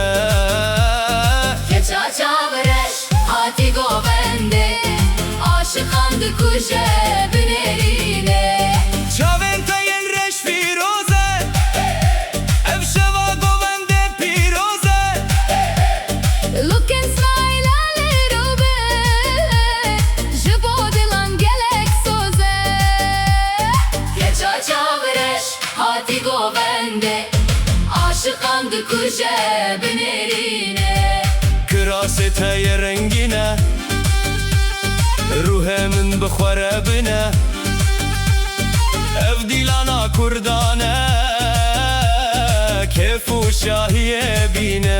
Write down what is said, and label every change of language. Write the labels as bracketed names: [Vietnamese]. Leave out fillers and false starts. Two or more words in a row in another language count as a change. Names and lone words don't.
[Kurdish] Keça çavreş hati govende Aşıkan dikuje binerine Çavên te yên reş fîroze Ev şeva govende pîroze [English] Look inside a little bit [Kurdish] Jibo dilan gelek soze Keça çavreş hati govende Aşıkan dikuje binerine Kirasê te yê rengîne Ruhê min bixwere bine Ev dîlana kurdan e Kêf û şahiyê bîne